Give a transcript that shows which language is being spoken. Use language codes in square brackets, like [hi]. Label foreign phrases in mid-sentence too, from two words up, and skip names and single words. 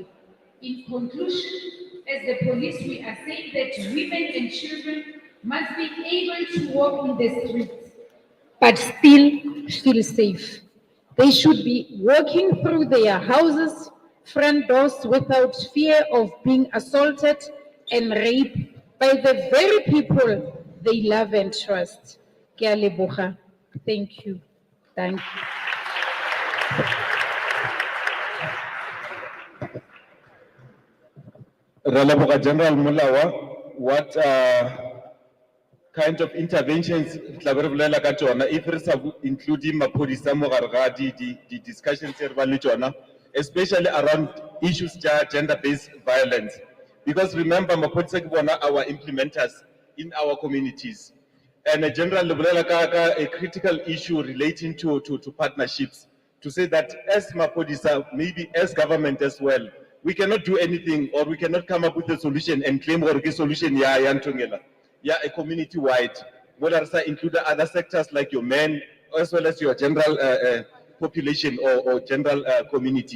[en] In conclusion, as the police, we are saying that women and children must be able to walk in the streets, but still feel safe. They should be walking through their houses, front doors without fear of being assaulted and raped by the very people they love and trust. [tn] Ke a leboga. [en] Thank you. Thank you. [tn] Releboga General Mulawa, [en] what kind of interventions if [tn] re including maphodisa mo gare ga di discussions tse re bang le tsona, [en] especially around issues gender-based violence, because remember [tn] maphodisa ke bona [en] our implementers in our communities, and a general a critical issue relating to partnerships, to say that as maphodisa, maybe as government as well, we cannot do anything, or we cannot come up with a solution and claim or a solution a community-wide, whether it's include other sectors like your men, as well as your general population or general community.